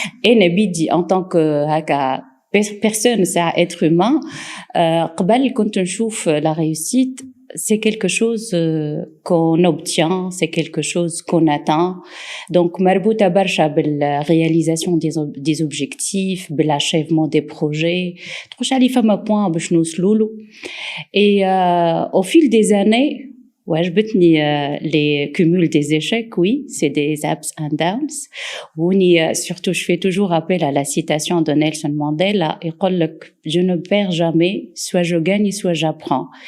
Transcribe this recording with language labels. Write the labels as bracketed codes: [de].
[fr] Et Nabidi en tant que personne, c'est un être humain, [ar] قبل كنت نشوف [fr] la réussite c'est quelque chose qu'on obtient, c'est quelque chose qu'on atteint. Donc, [ar] مربوطة برشا [fr] بالréalisation des objectifs, بالachèvement des projets. [ar] تخش علي فما point باش نوصلوا له. [fr] Et au fil des années, [ar] وعجبتني [fr] les cumuls des échecs, oui, c'est des ups and downs. Surtout, je fais toujours appel à la citation de Nelson Mandela, [ar] يقول لك [fr] je ne perds jamais, soit je gagne, soit j'apprends.